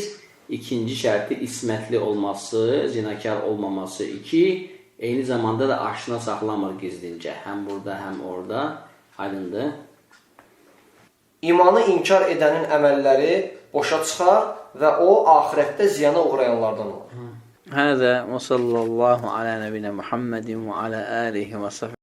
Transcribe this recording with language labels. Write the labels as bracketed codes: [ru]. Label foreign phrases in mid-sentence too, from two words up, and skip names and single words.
[az] İkinci şərti ismətli olması, zinakar olmaması. 2. Eyni zamanda da aşına saxlamır gizlincə. Həm burada, həm orada. Aydındır. İmanı inkar edənin əməlləri boşa çıxar və o, axirətdə ziyana uğrayanlardan olur. [ar] هذا وصلى الله على نبينا محمد وعلى آله وصحبه